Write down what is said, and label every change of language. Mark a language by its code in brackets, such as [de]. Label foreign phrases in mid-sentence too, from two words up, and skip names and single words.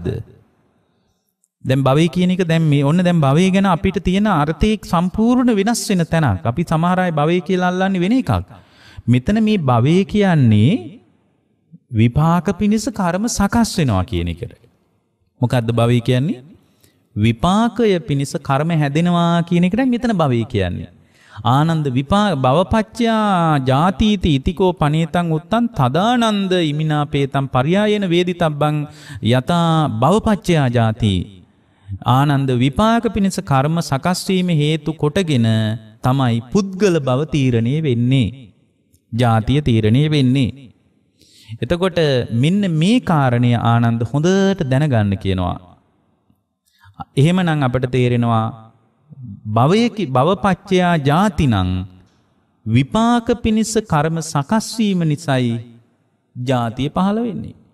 [si] දැන් භවය කියන එක දැන් මේ ඔන්න දැන් භවය ගැන අපිට තියෙන අර්ථය සම්පූර්ණ වෙනස් වෙන තැනක්. අපි සමහර අය භවය කියලා අල්ලන්නේ වෙන එකක්. මෙතන මේ භවය කියන්නේ විපාක පිනිස කර්ම සකස් වෙනවා කියන එකට. මොකද්ද භවය කියන්නේ? විපාකය පිනිස කර්ම හැදෙනවා කියන එකට මෙතන භවය කියන්නේ. [pi] ආනන්ද භවපච්චයා ජාතිති ඉතිකෝ පනේතං උත්තං තදානන්ද ඉමිනාපේතං පරියායන වේදිතබ්බං යතා භවපච්චයා ජාති. [si] ආනන්ද විපාක පිණිස කර්ම සකස් වීම හේතු කොටගෙන තමයි පුද්ගල භව තීරණය වෙන්නේ. ජාතිය තීරණය වෙන්නේ. එතකොට මෙන්න මේ කාරණය ආනන්ද හොඳට දැනගන්න කියනවා. එහෙමනම් අපට තේරෙනවා [pi] භවපච්චයා ජාතිනං [si] විපාක පිණිස කර්ම සකස් වීම නිසායි ජාතිය පහළ වෙන්නේ.